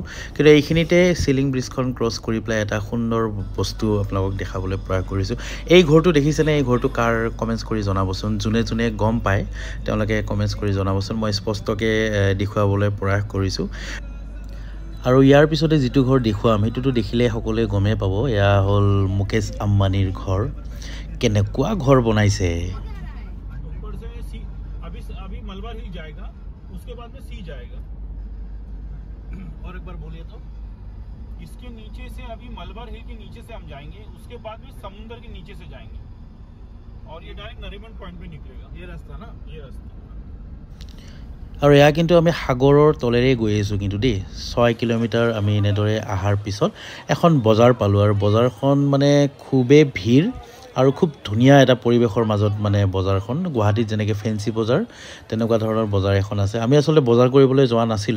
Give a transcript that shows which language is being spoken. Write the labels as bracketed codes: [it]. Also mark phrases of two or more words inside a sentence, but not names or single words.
[as] কিন্তু এইখিনিতে চিলিং ব্ৰিজখন ক্ৰছ কৰি পেলাই এটা সুন্দৰ বস্তু আপোনালোকক দেখাবলৈ প্ৰয়াস কৰিছোঁ এই ঘৰটো দেখিছেনে এই ঘৰটো কাৰ কমেণ্টছ কৰি জনাবচোন যোনে যোনে গম পায় তেওঁলোকে কমেণ্টছ কৰি জনাবচোন মই স্পষ্টকৈ দেখুৱাবলৈ প্ৰয়াস কৰিছোঁ আৰু ইয়াৰ পিছতে যিটো ঘৰ দেখুৱাম সেইটোতো দেখিলে সকলোৱে গমেই পাব এয়া হ'ল মুকেশ আম্বানীৰ ঘৰ কেনেকুৱা ঘৰ বনাইছে [hi] अभी मलबा हिल जाएगा उसके बाद में सी जाएगा और एक बार बोलिए तो इसके नीचे से अभी मलबार हिल के नीचे से हम जाएंगे उसके बाद में समुंदर के नीचे से जाएंगे और ये डायरेक्ट नरीमन पॉइंट पे निकलेगा ये रास्ता ना ये रास्ता [as] আৰু এয়া কিন্তু আমি সাগৰৰ তলেৰে গৈ আছোঁ কিন্তু দেই 6 কিলোমিটাৰ আমি এনেদৰে অহাৰ পিছত এখন বজাৰ পালোঁ আৰু বজাৰখন মানে খুবেই ভিৰ আৰু খুব ধুনীয়া এটা পৰিৱেশৰ মাজত মানে বজাৰখন গুৱাহাটীত যেনেকৈ ফেন্সি বজাৰ তেনেকুৱা ধৰণৰ বজাৰ এখন আছে আমি আচলতে বজাৰ কৰিবলৈ যোৱা নাছিলোঁ